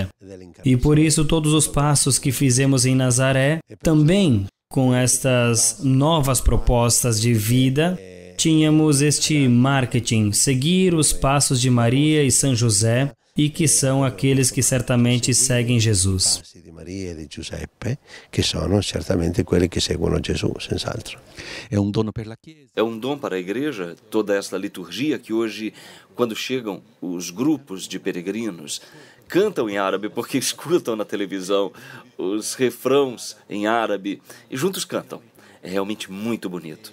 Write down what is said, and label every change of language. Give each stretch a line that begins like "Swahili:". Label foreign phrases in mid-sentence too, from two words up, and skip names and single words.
Portuguese: E por isso todos os passos que fizemos em Nazaré, também com estas novas propostas de vida, tínhamos este marketing, seguir os passos de Maria e São José, e que são aqueles que certamente seguem Jesus.
Italian: Maria e di Giuseppe, che sono certamente quelli che seguono Gesù, senz'altro.
Portuguese: É um dom para a Chiesa. É um dom para a Igreja, toda esta liturgia que hoje, quando chegam os grupos de peregrinos, cantam em árabe porque escutam na televisão os refrãos em árabe e juntos cantam. É realmente muito bonito.